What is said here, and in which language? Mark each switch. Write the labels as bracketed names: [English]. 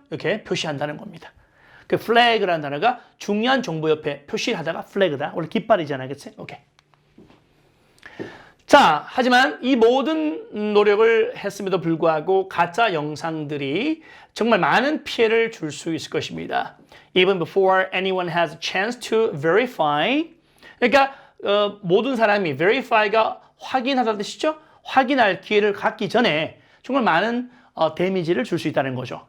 [Korean] 이렇게 표시한다는 겁니다. 그 flag라는 단어가 중요한 정보 옆에 표시하다가 flag다. 원래 깃발이잖아요. 그치? 오케이. 자, 하지만 이 모든 노력을 했음에도 불구하고 가짜 영상들이 정말 많은 피해를 줄 수 있을 것입니다. [English] Even before anyone has a chance to verify. [Korean] 그러니까 모든 사람이 verify가 확인하다는 뜻이죠. 확인할 기회를 갖기 전에 정말 많은 데미지를 줄 수 있다는 거죠.